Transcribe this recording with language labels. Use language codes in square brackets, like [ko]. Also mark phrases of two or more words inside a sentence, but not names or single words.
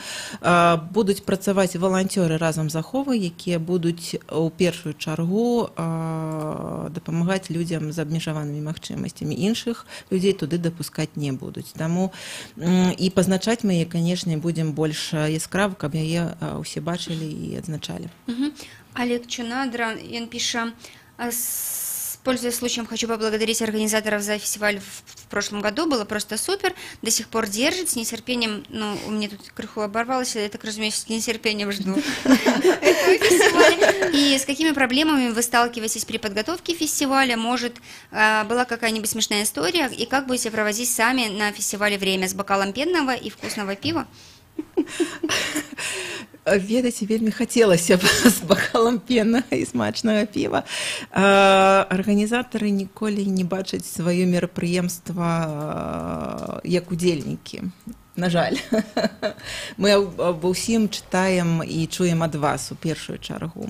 [be] Будуць працаваць валанцёры разам з Аховай, якія будуць у першую чаргу дапамагаць людзям з абмежаванымі магчымасцямі. Іншых людзей туды дапускаць не будуць. Таму і пазначаць мы яе, канешне, будзем больш яскрава, каб яе усе [ru] бачили и отзначали. Олег Чунадра, он пишет: пользуясь случаем, хочу поблагодарить организаторов за фестиваль в прошлом году, было просто супер, до сих пор держит, с нетерпением, ну, у меня тут крыху оборвалось, я так разумею, с нетерпением жду этого фестиваля. И с какими проблемами вы сталкиваетесь при подготовке фестиваля? Может, была какая-нибудь смешная история? И как будете проводить сами на фестивале время? С бокалом пенного и вкусного пива? [be] ведаеце, вельмі хацелася б з бакалам пеннага і смачнага піва. Арганізатары ніколі не бачаць сваё мерапрыемства як удзельнікі. На жаль. Мы аб усім чытаем і чуем ад вас у першую чаргу.